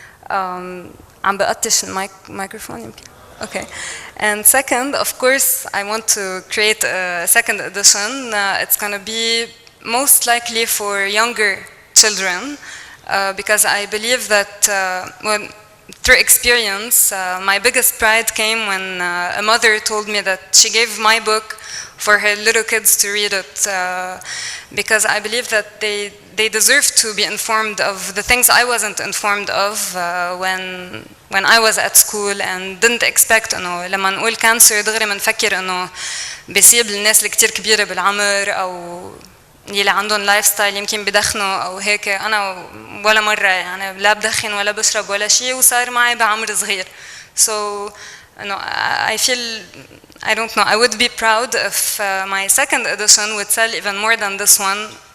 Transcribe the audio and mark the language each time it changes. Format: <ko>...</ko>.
<ar>عم بقطش الميكروفون يمكن.</ar> <en>Okay. And second, of course, I want to create a second edition. It's going to be most likely for younger children, because I believe that through experience, my biggest pride came when a mother told me that she gave my book for her little kids to read it, because I believe that they deserve to be informed of the things I wasn't informed of when I was at school and didn't expect</en> <ar>إنه لما نقول cancer دغري منفكر إنه بيصيب الناس اللي كتير كبيرة بالعمر أو يلي عندهم لايف ستايل يمكن بدخنوا أو هيك. أنا ولا مرة يعني لا بدخن ولا بشرب ولا شيء وصار معي بعمر صغير.</ar> <en>So I feel, I don't know, I would be proud if my second edition would sell even more than this one.</en>